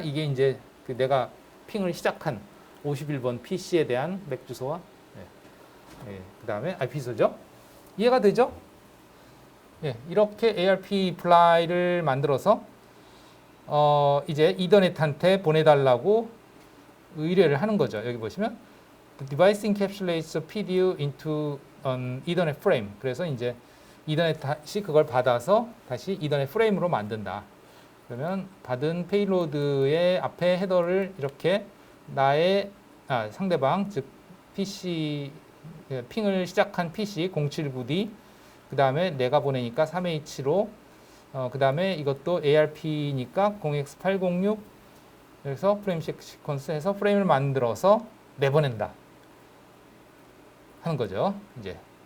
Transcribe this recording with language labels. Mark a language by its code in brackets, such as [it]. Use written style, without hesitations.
[ko] 이게 이제 그 내가 핑을 시작한 51번 PC에 대한 맥 주소와 그 다음에 IP 주소죠. 이해가 되죠? 예, 이렇게 ARP 플라이를 만들어서 이제 이더넷한테 보내달라고 의뢰를 하는 거죠. 여기 보시면 [en] The device encapsulates a PDU into an Ethernet frame. [ko] 그래서 이제 이더넷 다시 그걸 받아서 다시 이더넷 프레임으로 만든다. 그러면 받은 페이로드의 앞에 헤더를 이렇게 나의 상대방 즉 PC 핑을 시작한 PC 079D 그 다음에 내가 보내니까 3H로 그 다음에 이것도 ARP니까 0x806 그래서 프레임 시퀀스 해서 프레임을 만들어서 내보낸다 하는 거죠. 이제